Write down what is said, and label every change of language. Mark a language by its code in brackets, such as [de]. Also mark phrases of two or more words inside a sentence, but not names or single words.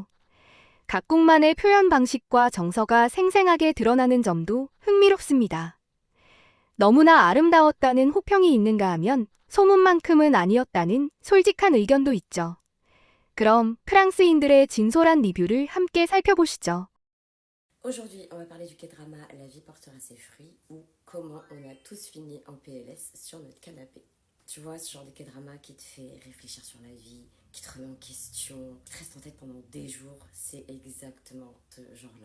[ko] 각국만의 표현 방식과 정서가 생생하게 드러나는 점도 흥미롭습니다. 너무나 아름다웠다는 호평이 있는가 하면 소문만큼은 아니었다는 솔직한 의견도 있죠. 그럼 프랑스인들의 진솔한 리뷰를 함께 살펴보시죠. [fr] Aujourd'hui, on va parler du K-drama La vie portera ses fruits ou comment on a tous fini en PLS sur notre canapé. Tu vois, ce genre de K-drama qui te fait réfléchir sur la vie, qui te remet en question, qui te reste en tête pendant des jours, c'est exactement ce genre-là.